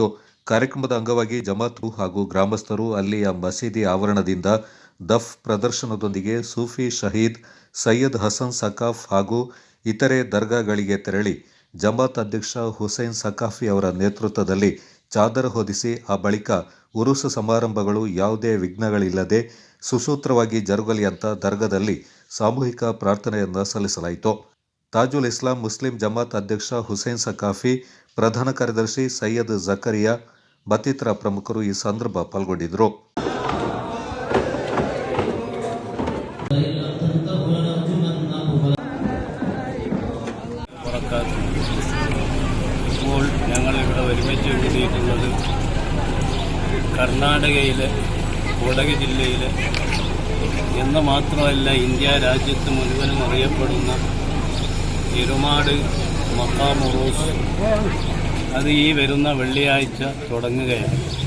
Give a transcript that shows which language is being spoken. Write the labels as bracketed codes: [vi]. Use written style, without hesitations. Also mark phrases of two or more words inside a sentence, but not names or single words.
[kn] ಕಾರ್ಯಕ್ರಮದ ಅಂಗವಾಗಿ ಜಮಾತು ಹಾಗೂ ಗ್ರಾಮಸ್ಥರು ಅಲ್ಲಿಯ ಮಸೀದಿ ಆವರಣದಿಂದ ದಫ್ ಪ್ರದರ್ಶನದೊಂದಿಗೆ ಸೂಫಿ ಶಹೀದ್ ಸೈಯದ್ ಹಸನ್ ಸಕಾಫ್ ಹಾಗೂ ಇತರೆ ದರ್ಗಾಗಳಿಗೆ ತೆರಳಿ ಜಮಾತ್ ಅಧ್ಯಕ್ಷ ಹುಸೈನ್ ಸಕಾಫಿ ಅವರ ನೇತೃತ್ವದಲ್ಲಿ ಚಾದರ್ ಹೊದಿಸಿ ಆ ಬಳಿಕ ಉರುಸ್ ಸಮಾರಂಭಗಳು ಯಾವುದೇ ವಿಘ್ನಗಳಿಲ್ಲದೆ ಸುಸೂತ್ರವಾಗಿ ಜರುಗಲಿ ಅಂತ ದರ್ಗಾದಲ್ಲಿ ಸಾಮೂಹಿಕ ಪ್ರಾರ್ಥನೆಯನ್ನು ಸಲ್ಲಿಸಲಾಯಿತು. ತಾಜುಲ್ ಇಸ್ಲಾಂ ಮುಸ್ಲಿಂ ಜಮಾತ್ ಅಧ್ಯಕ್ಷ ಹುಸೈನ್ ಸಕಾಫಿ, ಪ್ರಧಾನ ಕಾರ್ಯದರ್ಶಿ ಸೈಯದ್ ಜಕರಿಯಾ ಮತ್ತಿತರ ಪ್ರಮುಖರು ಈ ಸಂದರ್ಭ ಪಾಲ್ಗೊಂಡಿದ್ದರು. [ml] ഇപ്പോൾ ഞങ്ങളിവിടെ ഒരുമിച്ച് കൂടിയിട്ടുള്ളത് കർണാടകയിലെ കൊടക് ജില്ലയിലെ എന്ന് മാത്രമല്ല ഇന്ത്യ രാജ്യത്ത് മുഴുവനും അറിയപ്പെടുന്ന എരുമാട് മഖാം ഉറൂസ്, അത് ഈ വരുന്ന വെള്ളിയാഴ്ച തുടങ്ങുകയാണ്.